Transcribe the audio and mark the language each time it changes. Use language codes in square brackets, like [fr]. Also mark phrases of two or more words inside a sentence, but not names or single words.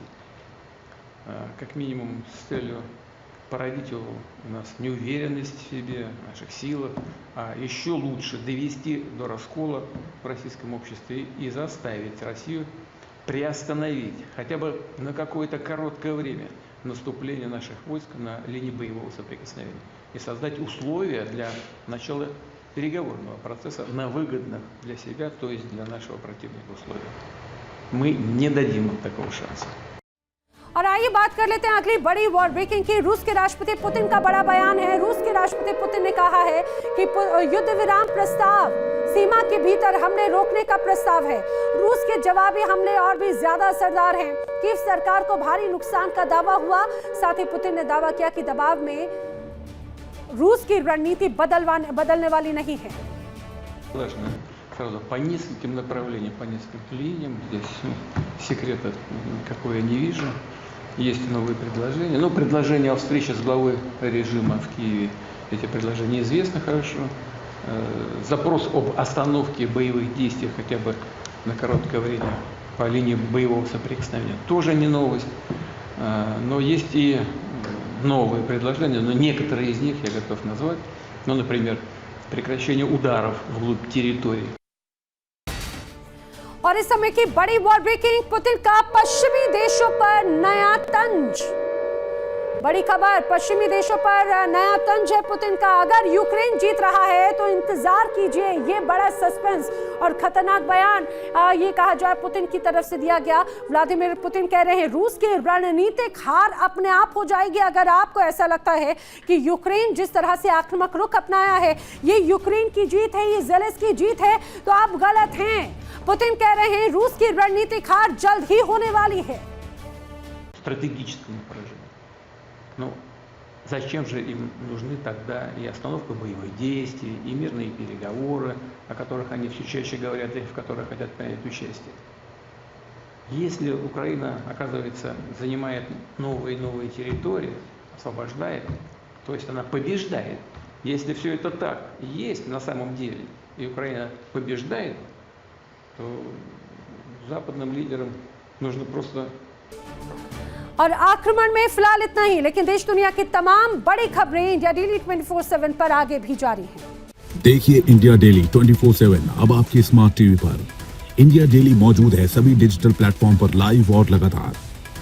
[ru] Как минимум с целью породить у нас неуверенность в себе, в наших силах, а еще лучше довести до раскола в российском обществе и заставить Россию приостановить хотя бы на какое-то короткое время наступление наших войск на линии боевого соприкосновения и создать условия для начала переговорного процесса на выгодных для себя, то есть для нашего противника условиях. Мы не дадим им такого шанса. [hi] और आइए बात कर लेते हैं अगली बड़ी [en] war breaking [hi] की। रूस के राष्ट्रपति पुतिन का बड़ा बयान है। रूस के राष्ट्रपति पुतिन ने कहा है कि युद्ध विराम प्रस्ताव सीमा के भीतर हमले रोकने का प्रस्ताव है। रूस के जवाबी हमले और भी ज्यादा असरदार हैं। कीव सरकार को भारी नुकसान का दावा हुआ। साथ ही पुतिन ने दावा किया कि दबाव में रूस की रणनीति बदलने वाली नहीं है। [ru] Сразу по нескольким направлениям, по нескольким линиям. Здесь секрета никакого я не вижу. Есть новые предложения. Но предложение о встрече с главой режима в Киеве, эти предложения известны хорошо. Запрос об остановке боевых действий хотя бы на короткое время по линии боевого соприкосновения тоже не новость. Но есть и новые предложения, но некоторые из них я готов назвать. Ну, например, прекращение ударов вглубь территории. [hi] और इस समय की बड़ी [en] war breaking, [hi] पुतिन का पश्चिमी देशों पर नया तंज। बड़ी खबर, पश्चिमी देशों पर नया तंज है पुतिन का। अगर यूक्रेन जीत रहा है तो इंतजार कीजिए, ये बड़ा सस्पेंस और खतरनाक बयान ये कहा जाए पुतिन की तरफ से दिया गया। व्लादिमीर पुतिन कह रहे हैं रूस की रणनीतिक हार अपने आप हो जाएगी। अगर आपको ऐसा लगता है कि यूक्रेन जिस तरह से आक्रामक रुख अपनाया है ये यूक्रेन की जीत है, ये ज़ेलेंस्की की जीत है, तो आप गलत हैं। पुतिन कह रहे हैं रूस की रणनीतिक हार जल्द ही होने वाली है। [ru] Стратегическому поражению. Но зачем же им нужны тогда и остановка боевых действий, и мирные переговоры, о которых они все чаще говорят и в которых хотят принять участие? Если Украина, оказывается, занимает новые и новые территории, освобождает, то есть она побеждает. Если все это так есть на самом деле, и Украина побеждает, то западным лидерам нужно просто... [hi] और आक्रमण में फिलहाल इतना ही, लेकिन देश दुनिया की तमाम बड़ी खबरें इंडिया डेली 24/7 पर आगे भी जारी हैं। देखिए इंडिया डेली 24/7 अब आपके [en] smart TV [hi] पर। इंडिया डेली मौजूद है सभी [en] digital platform [hi] पर लाइव और लगातार।